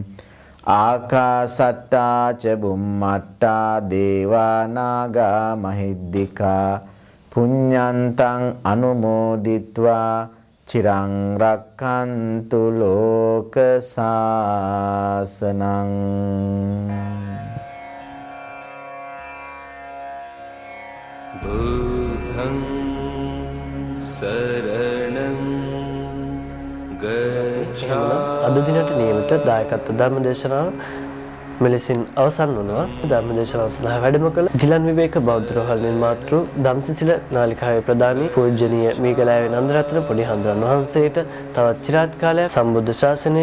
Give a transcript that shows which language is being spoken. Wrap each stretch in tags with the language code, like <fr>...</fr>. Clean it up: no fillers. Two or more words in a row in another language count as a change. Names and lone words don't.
<pi>ආකාසට්ටා ච බුම්මට්ටා දේවා නාග මහිද්దికා පුඤ්ඤන්තං අනුමෝදිත්වා චිරං රක්칸තු ලෝක සාසනං. බුද්ධං සරණං ගච්ඡාමි.</pi> <si>අද දිනට නියමිත දායකත්ව ධර්ම දේශනාව මෙලෙසින් අවසන් වුණා. ධර්ම දේශනාව සඳහා වැඩම කළ ගිලන් විවේක බෞද්ධ රෝහල් නිර්මාතෘ ධම්සසිල නාලිකාවේ ප්‍රධානී පූජනීය මීගලාවේ නන්දරත්න පොඩි හඳුරන් වහන්සේට තවත් চিරාත් කාලයක් සම්බුද්ධ ශාසනයේ</si>